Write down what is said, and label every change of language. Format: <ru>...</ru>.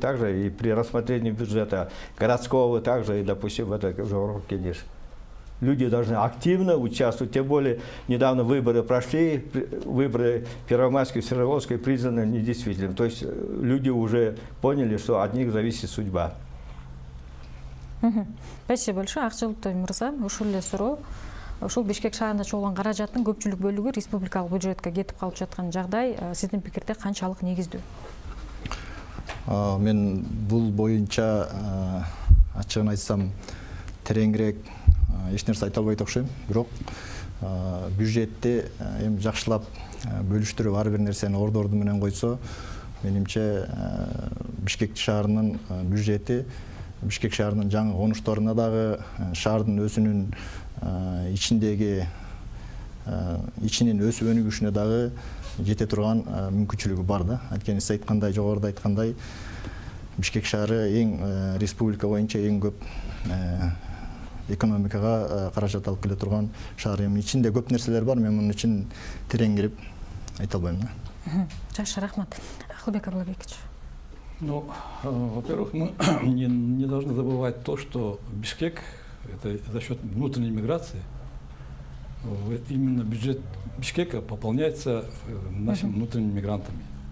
<ru>Также и при рассмотрении бюджета городского, также и, допустим, в этой же Оргкедиш. Люди должны активно участвовать, тем более недавно выборы прошли, выборы Первомайской и Свердловской признаны недействительными. То есть люди уже поняли, что от них зависит судьба. Спасибо большое.</ru> <ky>Акчыл Тоймурза, ушул эле суроо. Ушул Бишкек шаарында чогулган каражаттын көпчүлүк бөлүгү республикалык бюджетке кетип калып жаткан жагдай сиздин пикирде канчалык негиздүү? Мен бул боюнча ачыгын айтсам тереңирээк эч нерсе айта албайт окшойм. Бирок бюджетти эми жакшылап бөлүштүрүп ар бир нерсени орду менен койсо, менимче Бишкек шаарынын бюджети Бишкек шаарынын жаңы конуштарына дагы шаардын өзүнүн ичинин өсүп өнүгүшүнө дагы жете турган мүмкүнчүлүгү бар да. Анткени сиз айткандай, жогоруда айткандай, Бишкек шаары эң республика боюнча эң көп экономикага каражат алып келе турган шаар. Эми ичинде көп нерселер бар, мен мунун үчүн терең кирип айта албайм да. Жакшы, рахмат. Акылбек Аблабекович.</ky> <ru>Ну, во-первых, мы не должны забывать то, что Бишкек это за счет внутренней миграции, именно бюджет Бишкека пополняется нашими внутренними мигрантами.</ru>